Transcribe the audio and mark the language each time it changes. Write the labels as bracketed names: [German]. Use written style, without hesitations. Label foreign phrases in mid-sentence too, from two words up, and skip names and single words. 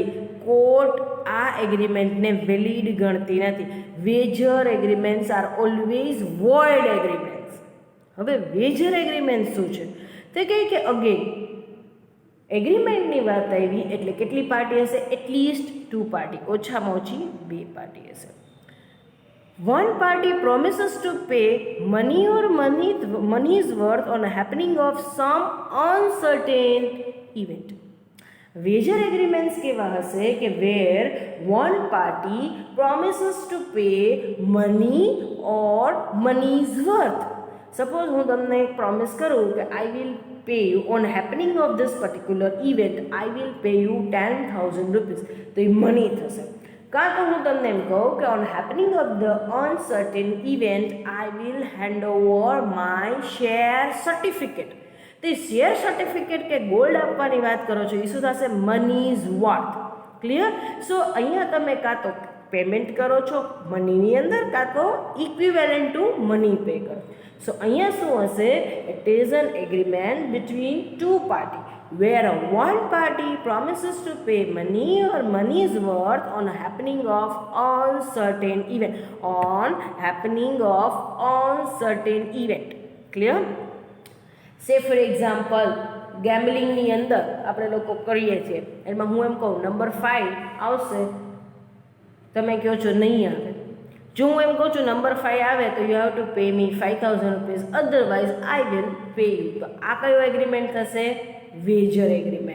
[Gujarati] કોર્ટ આ એગ્રીમેન્ટને વેલિડ ગણતી નથી. [English] wager agreements are always void agreements. [Gujarati] હવે [English] wager agreement [Gujarati] શું છે તે કહે કે અગેન એગ્રીમેન્ટની વાત આવી એટલે કેટલી પાર્ટી હશે? એટલીસ્ટ 2 પાર્ટી, ઓછામાં ઓછી 2 પાર્ટી હશે. [English] One party promises to pay money or money's worth on a happening of some uncertain event. Wager agreements [Gujarati] કેવા હશે કે [English] where one party promises to pay money or money's worth. Suppose [Gujarati] હું તમને એક પ્રોમિસ કરું કે [English] I will pay you on happening of this particular event, I will pay you 10,000 rupees. [Gujarati] તો એ મની થશે. કાં તો હું તમને એમ કહું કે [English] on happening of the uncertain event I will hand over my share certificate. [Gujarati] તો [English] share certificate [Gujarati] કે ગોલ્ડ આપવાની વાત કરો છો એ શું થશે? [English] money's worth. clear? [Gujarati] સો અહીંયા તમે કાં તો પેમેન્ટ કરો છો મનીની અંદર, કાં તો [English] equivalent to money pay [Gujarati] કરો. સો અહીંયા શું હશે? [English] it is an agreement between 2 party where one party promises to pay money or money's worth on happening of uncertain event. On happening of uncertain event. Clear? Say for example [Gujarati] ગેમ્બલિંગની અંદર આપણે લોકો કરીએ છીએ, એમાં હું એમ કહું નંબર 5 આવશે, તમે કહો છો નહીં આવે. જો હું એમ કહું છું નંબર 5 આવે તો [English] you have to pay me 5,000 rupees, otherwise I will pay you. [Gujarati] તો આ કયો એગ્રીમેન્ટ થશે? [English] wager agreement.